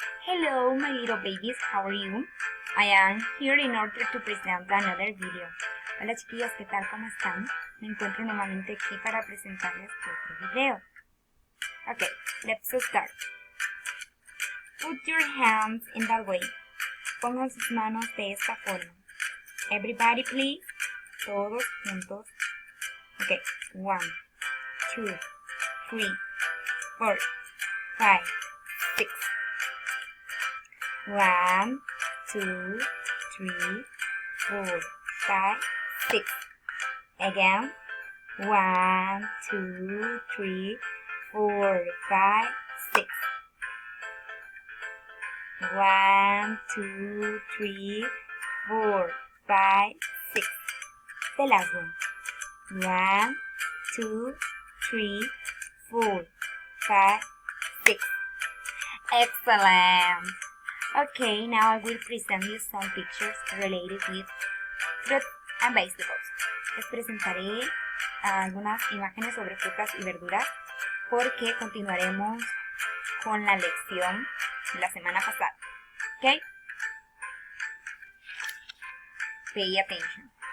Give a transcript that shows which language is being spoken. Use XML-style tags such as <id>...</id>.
<en>Hello, my little babies, how are you? I am here in order to present another video.</en> <es>Hola chiquillos, ¿qué tal? ¿Cómo están? Me encuentro nuevamente aquí para presentarles otro video.</es> <en>Okay, let's start. Put your hands in that way.</en> <es>Pongan sus manos de esta forma.</es> <en>Everybody please.</en> <es>Todos juntos.</es> <en>Okay, 1, 2, 3, 4, 5, 6. 1, 2, 3, 4, 5, 6. Again. 1, 2, 3, 4, 5, 6. 1, 2, 3, 4, 5, 6. The last one. 1, 2, 3, 4, 5, 6. Excellent. Okay, now I will present you some pictures related with fruits and vegetables.</en> <es>Les presentaré algunas imágenes sobre frutas y verduras porque continuaremos con la lección de la semana pasada.</es> <en>Okay? Pay attention.</en>